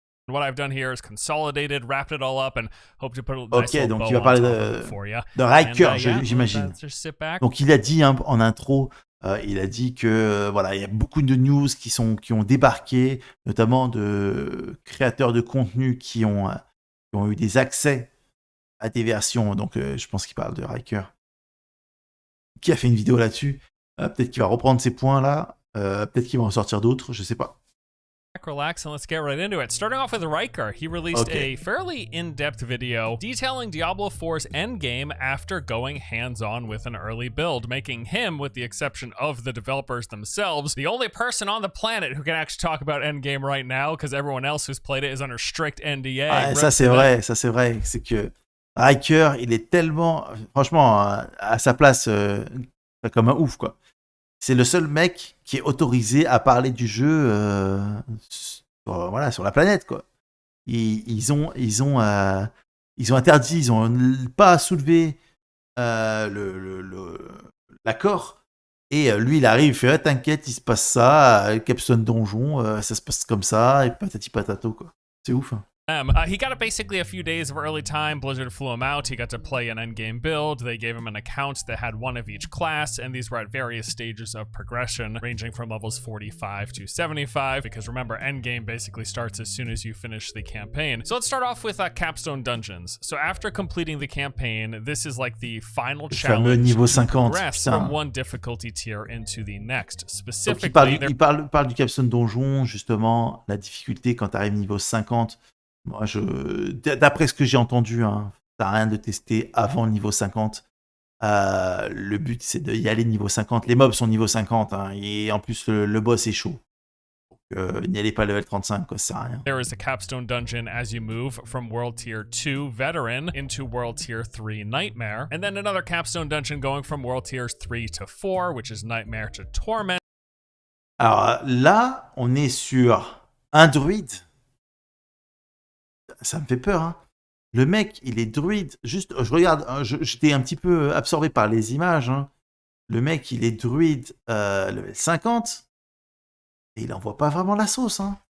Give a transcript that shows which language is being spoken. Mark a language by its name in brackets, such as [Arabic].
[English] What I've done here is consolidated, wrapped it all up, and hope to put a nice [French] ok, donc il va parler de Riker, j'imagine. Donc il a dit en intro, il a dit que voilà, il y a beaucoup de news qui ont débarqué, notamment de créateurs de contenu qui ont eu des accès à des versions. Donc je pense qu'il parle de Riker, qui a fait une vidéo là-dessus. Peut-être qu'il va reprendre ces points-là. Peut-être qu'il va en sortir d'autres, je sais pas. [English] Relax and let's get right into it. Starting off with Riker, he released a fairly in-depth video detailing Diablo 4's endgame after going hands-on with an early build, making him, with the exception of the developers themselves, the only person on the planet who can actually talk about endgame right now, because everyone else who's played it is under strict NDA. [French] Ah, ça c'est vrai. C'est que Riker, il est tellement, franchement, à sa place, comme un ouf, quoi. C'est le seul mec qui est autorisé à parler du jeu sur la planète, quoi. Ils ont interdit, ils ont pas soulevé l'accord. Et lui, il arrive, il fait t'inquiète, il se passe ça, capstone donjon, ça se passe comme ça, et patati patato, quoi. C'est ouf, hein. [English] He got basically a few days of early time. Blizzard flew him out. He got to play an endgame build. They gave him an account that had one of each class, and these were at various stages of progression, ranging from levels 45 to 75, because remember, endgame basically starts as soon as you finish the campaign. So let's start off with capstone dungeons. So after completing the campaign, this is like the final challenge [French] niveau [English] to 50, progress from one difficulty tier into the next. Specifically, [French] il parle du capstone donjon, justement, la difficulté quand tu arrives niveau 50. Moi, d'après ce que j'ai entendu, hein, t'as rien de tester avant le niveau 50. Le but, c'est d'y aller niveau 50. Les mobs sont niveau 50, hein, et en plus, le boss est chaud. Donc, n'y allez pas level 35, quoi, ça sert à rien. [English] There is a capstone dungeon as you move from World Tier 2 Veteran into World Tier 3 Nightmare, and then another capstone dungeon going from World Tiers 3 to 4, which is Nightmare to Torment. [French] Alors là, on est sur un druide. Ça me fait peur, hein. Le mec, il est druide. Juste, je regarde, j'étais un petit peu absorbé par les images, hein. Le mec, il est druide level 50. Et il envoie pas vraiment la sauce, hein.